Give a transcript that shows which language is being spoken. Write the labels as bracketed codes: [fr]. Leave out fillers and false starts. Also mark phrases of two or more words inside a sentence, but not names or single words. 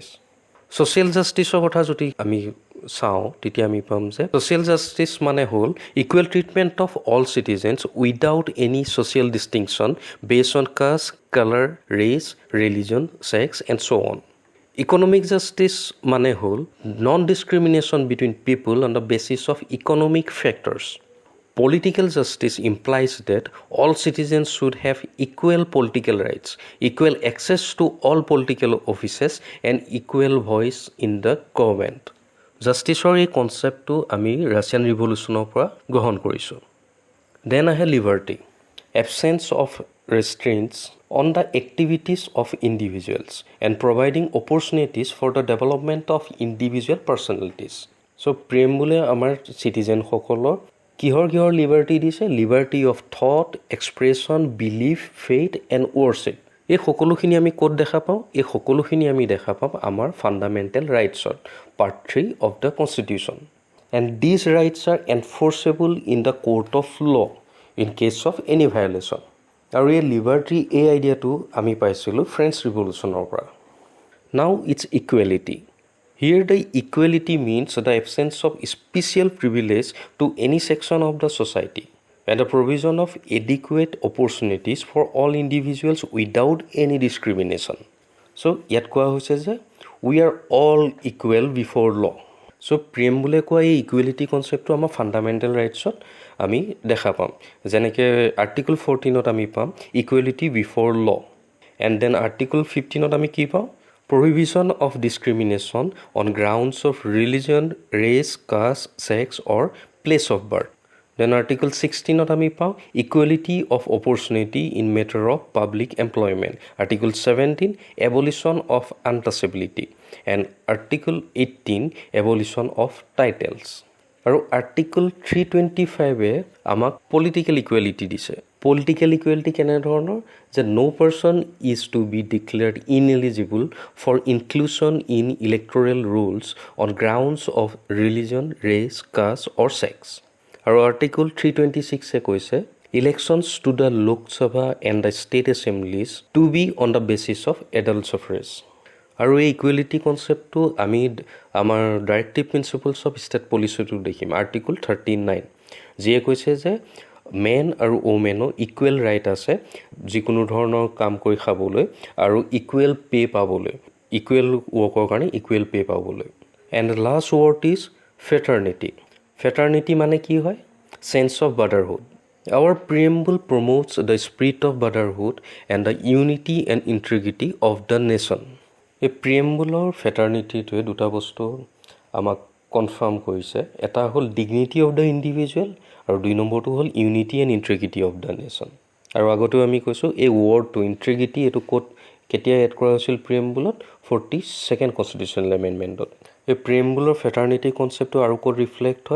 [en] social justiceৰ [as] কথা যদি আমি চাওঁ তেতিয়া আমি পাম যে [en] social justice [as] মানে হ'ল [en] equal treatment of all citizens without any social distinction based on caste colour race religion sex and so on economic justice [as] মানে হ'ল [en] non discrimination between people on the basis of economic factors Political justice implies that all citizens should have equal political rights, equal access to all political offices, and equal voice in the government. [as] Justiceৰ এই কনচেপ্টটো আমি ৰাছিয়ান ৰিভলিউশ্যনৰ পৰা গ্ৰহণ কৰিছোঁ দেন আহে লিবাৰ্টি [en] absence of restraints on the activities of individuals and providing opportunities for the development of individual personalities. So, [as] প্ৰিএম্বুলে আমাৰ চিটিজেনসকলৰ কিহৰ লিবাৰ্টি দিছে [en] liberty of thought expression belief faith and worship [as] এই সকলোখিনি আমি ক'ত দেখা পাওঁ এই সকলোখিনি আমি দেখা পাম আমাৰ [en] fundamental rightsত part 3 of the constitution and these rights are enforceable in the court of law in case of any violation [as] আৰু এই লিবাৰ্টি এই আইডিয়াটো আমি পাইছিলোঁ ফ্ৰেঞ্চ ৰিভলিউশ্যনৰ পৰা [en] now it's equality Here the equality means the absence of special privilege to any section of the society and the provision of adequate opportunities for all individuals without any discrimination. So, [as] ইয়াত কোৱা হৈছে যে [en] we are all equal before law. So, [as] প্ৰিএম্বুলে কোৱা এই [en] equality conceptটো [as] আমাৰ [en] fundamental rightsত [as] আমি দেখা পাম যেনেকৈ আৰ্টিকল 14ত আমি পাম [en] equality before law and then [as] আৰ্টিকল 15ত আমি কি পাওঁ [en] prohibition of discrimination on grounds of religion, race, caste, sex or place of birth. Then Article 16ত [as] আমি পাওঁ [en] equality of opportunity in matter of public employment. Article 17 abolition of untouchability and Article 18 abolition of titles. আৰু Article 325 আমাক political equality দিছে political equality [as] কেনেধৰণৰ যে [en] no person is to be declared ineligible for inclusion in electoral rolls on grounds of religion, race, caste or sex. আৰু আৰ্টিকল 326 কৈছে elections to the Lok Sabha and the state assemblies to be on the basis of adult suffrage. [as] আৰু এই [en] equality conceptটো [as] আমি আমাৰ [en] directive principles of state policyটো [as] দেখিম আৰ্টিকল 39 যিয়ে কৈছে যে [en] men আৰু womenৰ equal right [as] আছে যিকোনো ধৰণৰ কাম কৰি খাবলৈ আৰু [en] equal pay [as] পাবলৈ [en] equal workৰ [as] কাৰণে [en] equal pay [as] পাবলৈ [en] and last word is ফেটাৰ্নিটি [as] মানে কি হয় [en] sense of brotherhood Our preamble promotes the spirit of brotherhood and the unity and integrity of the nation. [as] এই প্ৰিএম্বুলৰ ফেটাৰ্নিটিটোৱে দুটা বস্তু আমাক কনফাৰ্ম কৰিছে এটা হ'ল [en] dignity of the individual [as] আৰু দুই নম্বৰটো হ'ল [en] unity and integrity of the nation [as] আৰু আগতেও আমি কৈছোঁ এই ৱৰ্ডটো ইণ্টিগ্ৰিটি এইটো ক'ত কেতিয়া এড কৰা হৈছিল প্ৰিএম্বুলত [en] 42nd constitutional amendmentত [as] এই প্ৰিএম্বুলৰ ফেটাৰ্নিটি কনচেপ্টটো আৰু ক'ত ৰিফ্লেক্ট হয়